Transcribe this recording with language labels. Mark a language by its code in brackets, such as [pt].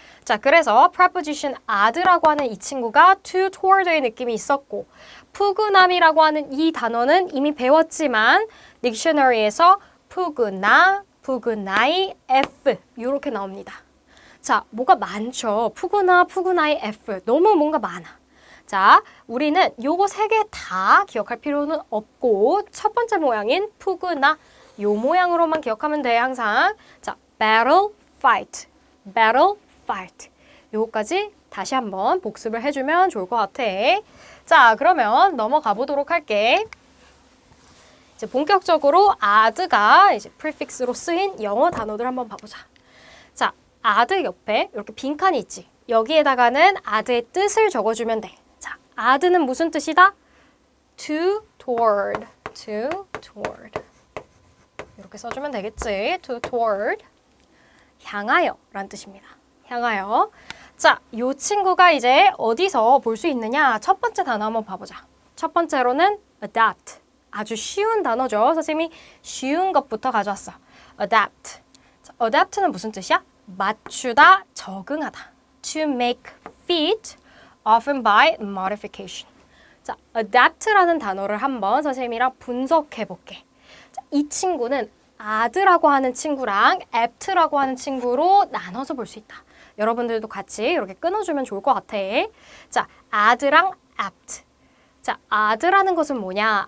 [ko] 자, 그래서 preposition ad라고 하는 이 친구가 to toward의 느낌이 있었고 푸근함이라고 하는 이 단어는 이미 배웠지만 딕셔너리에서 푸근나, 푸근나이, F 이렇게 나옵니다. 자, 뭐가 많죠? 푸근나, 푸근나이, F 너무 뭔가 많아. 자, 우리는 요거 세 개 다 기억할 필요는 없고 첫 번째 모양인 푸근나 요 모양으로만 기억하면 돼 항상. [en] 자, battle, fight, battle, fight. [ko] 요거까지 다시 한번 복습을 해주면 좋을 것 같아. 자, 그러면 넘어가 보도록 할게. 이제 본격적으로 ad가 이제 prefix로 쓰인 영어 단어들 한번 봐보자. 자, ad 옆에 이렇게 빈칸이 있지. 여기에다가는 ad의 뜻을 적어주면 돼. 자, ad는 무슨 뜻이다? to toward, to toward. 이렇게 써주면 되겠지. to toward. 향하여 라는 뜻입니다. 향하여. 자, 요 친구가 이제 어디서 볼 수 있느냐? 첫 번째 단어 한번 봐보자. 첫 번째로는 adapt. 아주 쉬운 단어죠. 선생님이 쉬운 것부터 가져왔어. [en] adapt. [ko] 자, adapt는 무슨 뜻이야? 맞추다, 적응하다. [en] To make fit, often by modification. [ko] 자, adapt라는 단어를 한번 선생님이랑 분석해 볼게. 자, 이 친구는 ad라고 하는 친구랑 apt라고 하는 친구로 나눠서 볼 수 있다. 여러분들도 같이 이렇게 끊어주면 좋을 것 같아. 자, ad랑 apt. 자, ad라는 것은 뭐냐?